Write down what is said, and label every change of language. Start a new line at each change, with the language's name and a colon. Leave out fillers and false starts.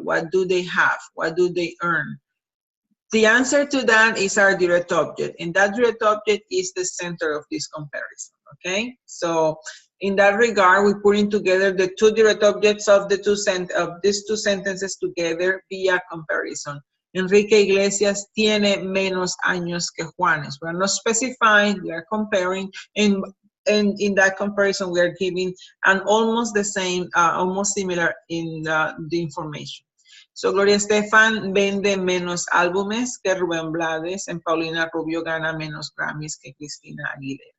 English: What do they have? What do they earn? The answer to that is our direct object, and that direct object is the center of this comparison, okay? So in that regard, we're putting together the 2 direct objects of these 2 sentences together via comparison.
Spanish: Enrique Iglesias tiene menos años que Juanes.
English: We're not specifying, we are comparing, and in that comparison, we are giving an almost the same, almost similar in the information.
Spanish: So Gloria Estefan vende menos álbumes que Rubén Blades, and Paulina Rubio gana menos Grammys que Christina Aguilera.